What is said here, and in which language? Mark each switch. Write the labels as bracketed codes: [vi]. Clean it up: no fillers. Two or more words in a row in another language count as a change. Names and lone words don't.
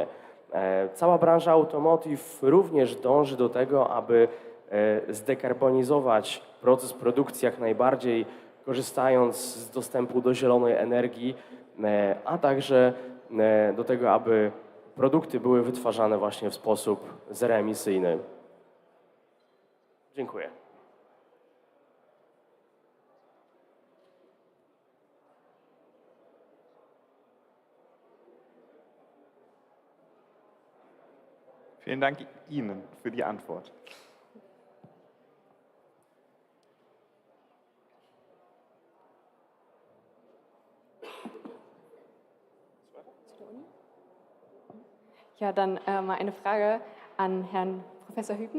[pl] Cała branża automotive również dąży do tego, aby zdekarbonizować proces produkcji jak najbardziej, korzystając z dostępu do zielonej energii, a także do tego, aby produkty były wytwarzane właśnie w sposób zeroemisyjny. Dziękuję. [de] Vielen Dank Ihnen für die Antwort. Ja, dann mal eine Frage an Herrn Professor Hübner.